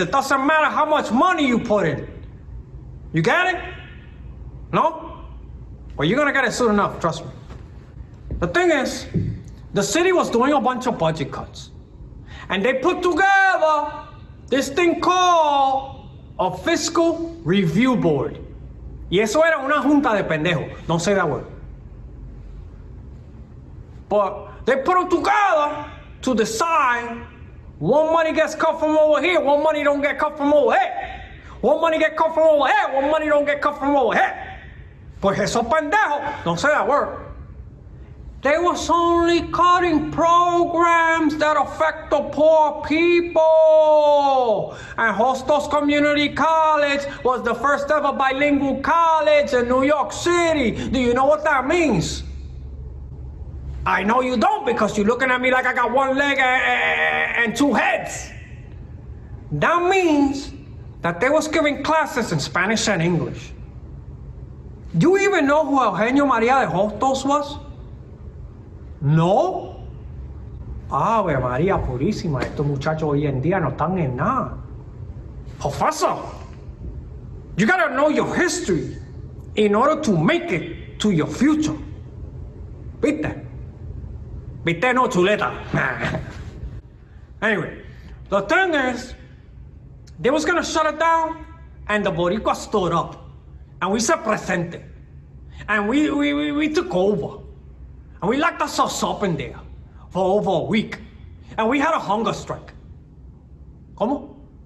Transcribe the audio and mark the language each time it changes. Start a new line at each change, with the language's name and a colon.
English: It doesn't matter how much money you put in. You get it? No? Well, you're gonna get it soon enough, trust me. The thing is, the city was doing a bunch of budget cuts. And they put together this thing called a fiscal review board.
Spanish: Y eso era una junta de pendejos.
English: Don't say that word. But they put them together to decide one money gets cut from over here, one money don't get cut from over here. One money get cut from over here, one money don't get cut from over here.
Spanish: Pues esos pendejos,
English: don't say that word. They was only cutting programs that affect the poor people. And Hostos Community College was the first ever bilingual college in New York City. Do you know what that means? I know you don't because you're looking at me like I got one leg and two heads. That means that they was giving classes in Spanish and English. Do you even know who Eugenio Maria de Hostos was? No.
Spanish: Ave María Purísima, estos muchachos hoy en día no están en nada.
English: Professor, you gotta know your history in order to make it to your future.
Spanish: ¿Viste? ¿Viste? No, chuleta.
English: Anyway, the thing is, they was gonna shut it down, and the Boricua stood up, and we said presente, and we took over, and we locked ourselves up in there for over a week, and we had a hunger strike.
Spanish: ¿Cómo?